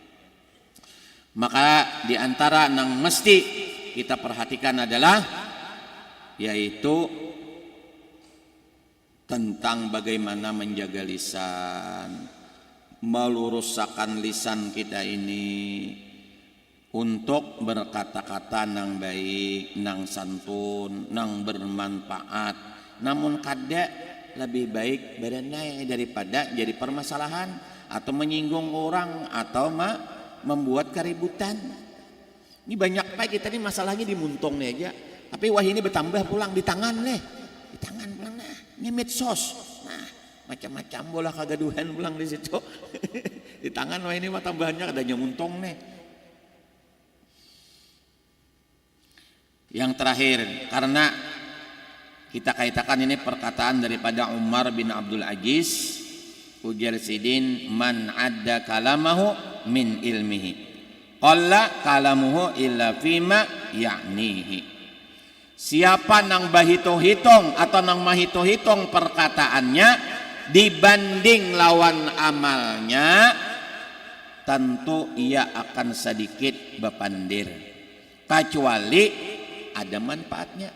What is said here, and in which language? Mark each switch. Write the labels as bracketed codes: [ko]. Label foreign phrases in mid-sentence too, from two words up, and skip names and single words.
[id] Maka di antara yang mesti kita perhatikan adalah yaitu tentang bagaimana menjaga lisan, meluruskan lisan kita ini untuk berkata-kata nang baik, nang santun, nang bermanfaat. [bjn] Namun kada lebih baik badannya daripada jadi permasalahan atau menyinggung orang atau membuat keributan. Ini banyak Pak kita nih masalahnya di muntong nih aja. Tapi wah ini bertambah pulang di tangan nih. Di tangan pulang nah, ini medsos. Nah, macam-macam bola kagaduhan pulang di situ. Di tangan wah ini mah tambahannya adanya muntong nih. [id] Yang terakhir, karena kita kaitakan ini perkataan daripada Umar bin Abdul Aziz, ujar sidin [ar] من عد كلامه من علمه قل كلامه إلا فيما يعنيه. [bjn] Siapa nang bahito-hitong atau nang mahito-hitong perkataannya dibanding lawan amalnya, tentu ia akan sedikit bepandir, kecuali ada manfaatnya.